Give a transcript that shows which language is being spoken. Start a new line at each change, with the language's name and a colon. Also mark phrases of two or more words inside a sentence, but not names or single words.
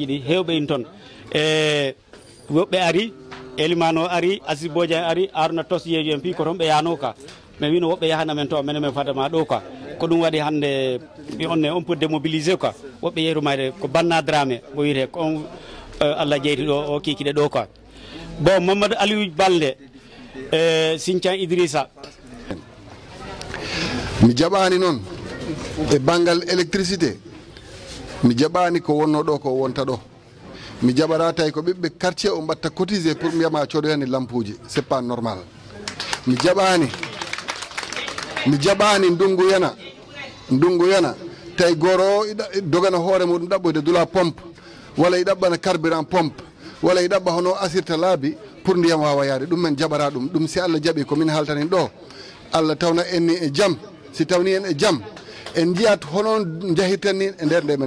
Fula: ɗi hewɓe in toon e woɓɓe ari Elimano ari Aziz Bodian ari Aruna Tos yeeji en pi ko toon ɓe yano ka mais wino woɓɓe yahana men to menen men fadama ɗo quoi ko ɗum waɗi hande mi onne
French: on peut démobiliser quoi
Fula: woɓɓe yeerumayde ko Banna Dramé mo wiyete ko on Allah jeyti ɗo o kikiɗe ɗo
French: quoi bon
Fula: Mamadou Aliou Balde Sinthiane Idrissa mi jaɓani noon e banggal électricité mi jaɓani ko wonno ɗo ko wonta ɗo mi jaɓata tawi ko ɓiɓɓe quartier o mbatta
French: cotisé pour
Fula: mi wiyama codoyani lampuji
French: c'est pas normal
Fula: mi jaɓani ndungu yana tawi goro dogana hoore muɗum ɗaɓɓoyde dula pompe walla i ɗaɓɓana
French: carburant pompe
Fula: walla i ɗaɓɓa hono asirta laabi pour ndiyam wawa yaade ɗum men jaɓata ɗum si Allah jaaɓi komin haltanin ɗo Allah tawna en ni e jaam si tawni en e jaam en jiyat hono jahirten ni e nder nde men